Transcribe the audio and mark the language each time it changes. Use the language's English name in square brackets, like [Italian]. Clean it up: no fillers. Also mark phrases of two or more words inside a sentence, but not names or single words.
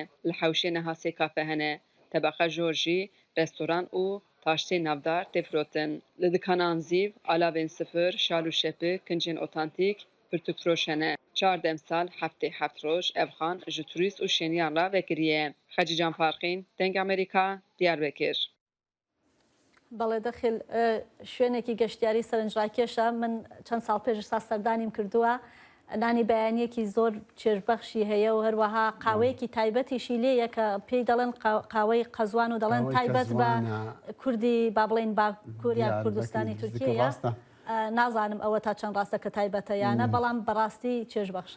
[Kurdish] Li hewşê neha sê kafe hene. Tebeqa jor jî restoran û taştê navdar tê firotin. Li dikanan zîv, alavên sifir, şal û şepik, kincên otantîk pirtûkfiroş hene. 4 demsal heftê heft roj ev xan ji turîst û şeniyan re vekiriye. Xecî Can Parqîn, Deng Amerîka, Diyarbekir. [Central Kurdish] بەڵێ دەخیل شوێنێکی گەشتیاری سەرنجڕاکێشە من چەند ساڵ پێش سا سەردانیم کردووە نانی بەیانیەکی زۆر چێژبەخشی هەیە و هەروەها قاوەیەکی تایبەتیشی لێیە کە پێی دەڵێن قاوەی قەزوان و دەڵێن تایبەت بە کوردی با بڵێن باکوور یا کوردستانی تورکیەیە نازانم ئەوە تا چەند ڕاستە کە تایبەتە یانە بەڵام بەڕاستی چێژبەخشە